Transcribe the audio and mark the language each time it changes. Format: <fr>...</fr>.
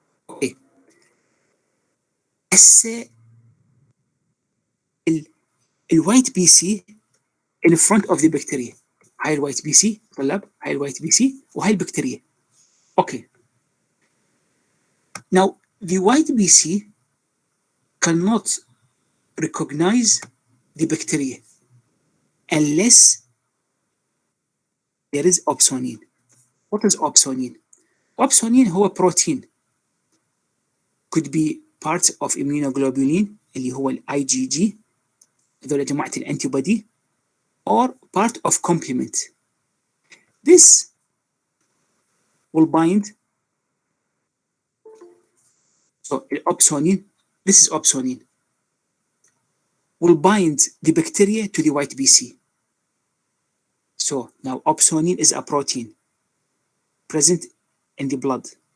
<ar>اوكي هسه الوايت بي سي</ar> <en>in front of the bacteria.</en> <ar>هاي الوايت بي سي طلاب، هاي الوايت بي سي وهاي البكتيريا.</ar> <en>Okay now the white BC cannot recognize the bacteria unless there is opsonine. What is opsonine?</en> <ar>Opsonine هو بروتين</ar> <en>could be part of immunoglobulin</en> <ar>اللي هو الاي جي جي، هذول جماعة الانتي بودي،</ar> <en>or part of complement. This will bind, so opsonine, this is opsonine, will bind the bacteria to the white BC. So now opsonine is a protein present in the blood.</en>